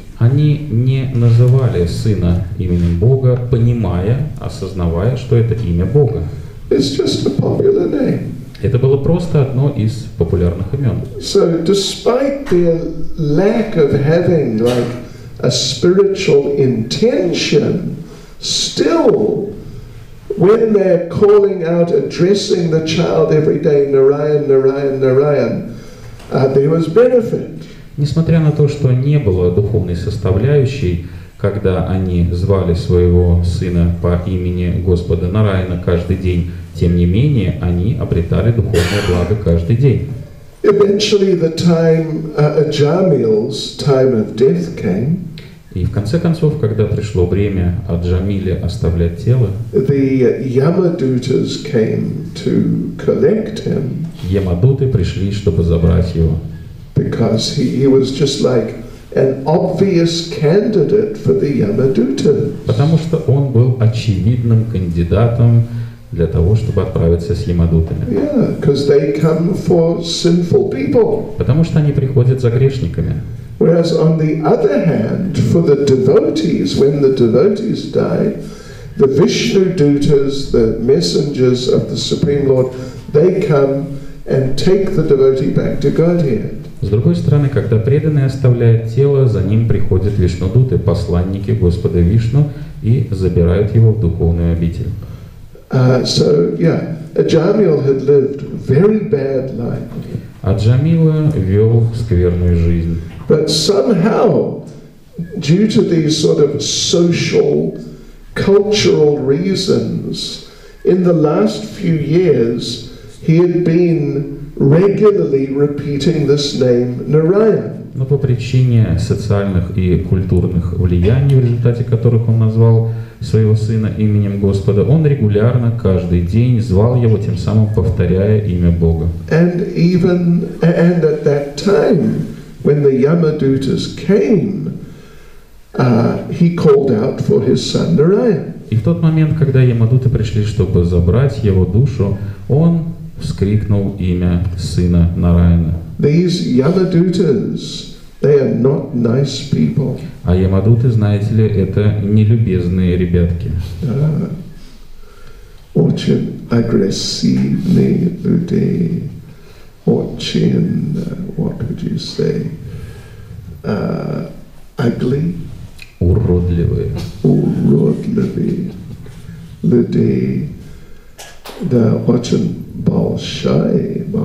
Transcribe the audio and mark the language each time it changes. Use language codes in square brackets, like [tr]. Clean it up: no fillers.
[ru] Они не называли сына именем Бога, понимая, осознавая, что это имя Бога. [en] It's just a popular name. [ru] Это было просто одно из популярных имен. [en] So despite their lack of having like a spiritual intention, still when they're calling out, addressing the child every day, Narayan, Narayan, Narayan, there was benefit. [ru] Несмотря на то, что не было духовной составляющей, когда они звали своего сына по имени Господа Нараяна каждый день, тем не менее, они обретали духовное благо каждый день. [en] Eventually the time, Ajamil's time of death came. [ru] И в конце концов, когда пришло время Аджамиле оставлять тело, [en] the Yamadutas came to collect him. [ru] Ямадуты пришли, чтобы забрать его. [en] Because he was just like an obvious candidate for the Yamadutas. [ru] Потому что он был очевидным кандидатом для того, чтобы отправиться с Ямадутами. [en] Yeah, because they come for sinful people. [ru] Потому что они приходят за грешниками. [en] Whereas on the other hand, for the devotees, when the devotees die, the Vishnu Dutas, the messengers of the Supreme Lord, they come and take the devotee back to Godhead. [ru] С другой стороны, когда преданный оставляет тело, за ним приходят вишнудуты, посланники Господа Вишну, и забирают его в духовную обитель. [en] So yeah, Ajamil had lived very bad life. [ru] Аджамила вел скверную жизнь. [en] But somehow, due to these sort of social, cultural reasons, in the last few years, he had been regularly repeating this name Narayan. [ru] Но по причине социальных и культурных влияний, в результате которых он назвал своего сына именем Господа, он регулярно каждый день звал его, тем самым повторяя имя Бога. [en] And at that time, when the Yamadutas came, he called out for his son Narayan. [ru] И в тот момент, когда Ямадуты пришли, чтобы забрать его душу, он вскрикнул имя сына Нараяна. [en] These Yamadutas, they are not nice people. [ru] А Ямадуты, знаете ли, это нелюбезные ребятки. Очень агрессивные люди, очень, [en] what would you say, ugly, [ru] Уродливые. уродливые люди, да, очень большие